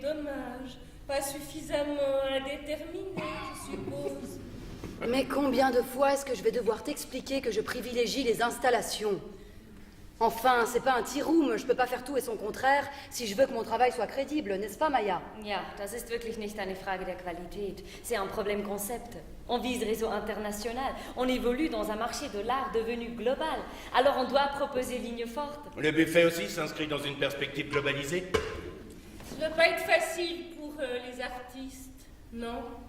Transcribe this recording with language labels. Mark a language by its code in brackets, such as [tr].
[fr] Dommage. Pas suffisamment indéterminé, je suppose. Mais combien de fois est-ce que je vais devoir t'expliquer que je privilégie les installations? Enfin, c'est pas un tea room, je peux pas faire tout et son contraire si je veux que mon travail soit crédible, n'est-ce pas, Maya? [de] Ja, das ist wirklich nicht eine Frage der Qualität. [fr] C'est un problème concept. On vise réseau international. On évolue dans un marché de l'art devenu global. Alors on doit proposer ligne forte. Le buffet aussi s'inscrit dans une perspective globalisée. Ça ne doit pas être facile pour les artistes, non?